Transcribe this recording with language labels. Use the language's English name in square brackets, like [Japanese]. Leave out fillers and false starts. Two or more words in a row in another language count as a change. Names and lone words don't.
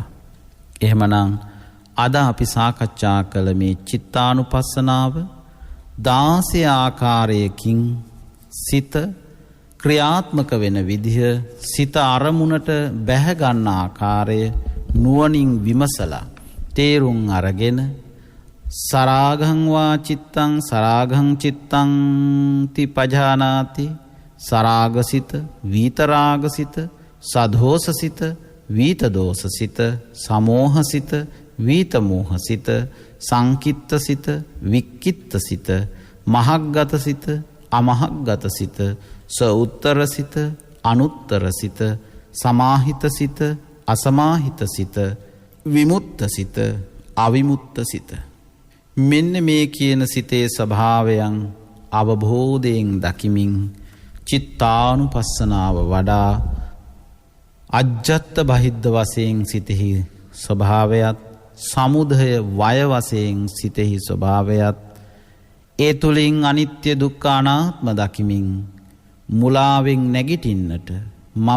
[Sinhala] එහෙමනම් අද අපි සාකච්ඡා කළ මේ චිත්තානුපස්සනාව 16 ආකාරයකින් සිත ක්‍රියාත්මක වෙන විදිහ, සිත අරමුණට බැහැ ගන්න ආකාරය නුවණින් විමසලා තේරුම් අරගෙන [Pali] සරාගං වා චිත්තං සරාගං චිත්තං තිපජානාති. [Sinhala] සරාගසිත, වීතරාගසිත, සදෝසසිත, වීතදෝසසිත, සමෝහසිත, වීතමෝහසිත, සංකිත්තසිත, වික්කිත්තසිත, මහග්ගතසිත, අමහග්ගතසිත, සඋත්තරසිත, අනුත්තරසිත, සමාහිතසිත, අසමාහිතසිත, විමුත්තසිත, අවිමුත්තසිත. මෙන්න මේ කියන සිතේ ස්වභාවයන් අවබෝධයෙන් දකිමින් චිත්තානුපස්සනාව වඩා [Pali] අජ්ජත්ත බහිද්ධ [Sinhala] වශයෙන් සිතෙහි ස්වභාවයත් සමුදය වය වශයෙන් සිතෙහි ස්වභාවයත් ඒ තුළින් අනිත්‍ය දුක්ඛ අනාත්ම දකිමින් මුලාවෙන් නැගිටින්නට මම